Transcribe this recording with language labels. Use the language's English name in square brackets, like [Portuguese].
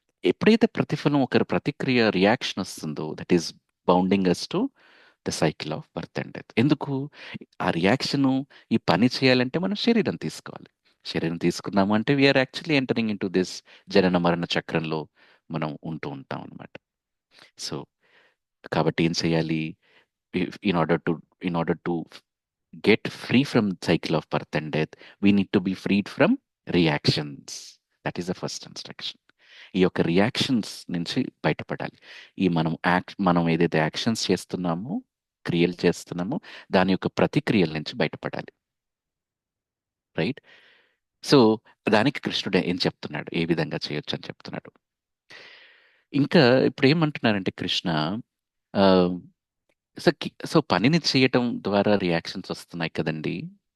[Telugu] ఎప్పుడైతే ప్రతిఫలం, ఒక ప్రతిక్రియ, రియాక్షన్ వస్తుందో, [English] That is bounding us to the cycle of birth and death. [Telugu] ఎందుకు? ఆ రియాక్షను, ఈ పని చేయాలంటే మనం శరీరం తీసుకోవాలి. శరీరం తీసుకున్నాము అంటే [English] we are actually entering into this [Telugu] జనన మరణ చక్రంలో మనం ఉంటూ ఉంటాం అన్నమాట. సో, కాబట్టి ఏం చేయాలి? [English] In order to in order to get free from cycle of birth and death, we need to be freed from reactions. That is the first instruction. [Telugu] ఈ యొక్క రియాక్షన్స్ నుంచి బయటపడాలి. మనం ఏదైతే యాక్షన్స్ చేస్తున్నామో, క్రియలు చేస్తున్నామో, దాని యొక్క ప్రతిక్రియల నుంచి బయటపడాలి. రైట్? సో, దానికి కృష్ణుడు ఏం చెప్తున్నాడు? ఏ విధంగా చేయొచ్చని చెప్తున్నాడు. ఇంకా ఇప్పుడేమంటున్నారంటే కృష్ణ, ఆహ్, సో పనిని చేయటం ద్వారా రియాక్షన్స్ వస్తున్నాయి కదండీ!